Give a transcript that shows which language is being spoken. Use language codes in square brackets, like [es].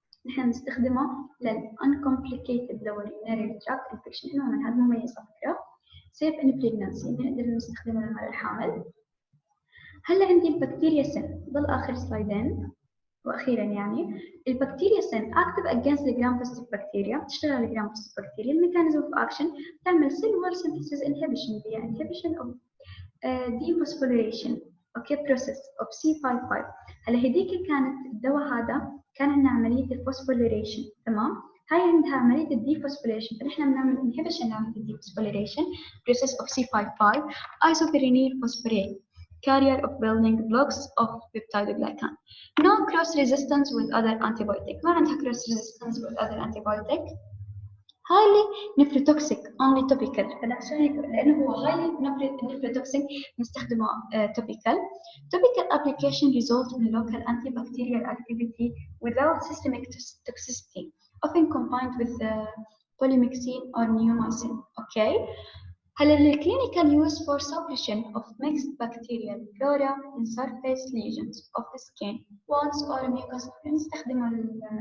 [ar] نحن نستخدمه [en] uncomplicated lower urinary tract infection in women. [ar] هذا مميز على فكرة. [en] safe in pregnancy [ar] نقدر نستخدمه للمرأة الحامل. هلا عندي البكتيريا سن ضل آخر سلايدين وأخيرا يعني البكتيريا سن [en] active against the gram positive bacteria [ar] تشتغل على gram positive bacteria. [en] mechanism of action تعمل cell wall synthesis inhibition via inhibition of dephosphorylation okay process of C55. [ar] هلا هديك كانت الدواء هذا كان عندنا عملية الفوسفوريليشن تمام. هاي عندها عملية الديفوسفوريليشن فنحن بنعمل [en] inhibition [ar] لعملية الديفوسفوريليشن [en] process of C55 isopyrenyl phosphorate carrier of building blocks of peptidoglycan. No cross resistance with other antibiotic. [ar] ما عندها [en] cross resistance with other antibiotic. highly nephrotoxic only topical. [ar] فلا لأنه هو highly nephrotoxic نستخدمه topical. [en] Topical application result in local antibacterial activity without systemic toxicity, often combined with polymyxin or neomycin. Okay. [ar] هلا [en] clinical use for suppression of mixed bacterial flora in surface lesions of the skin, wounds or mucus.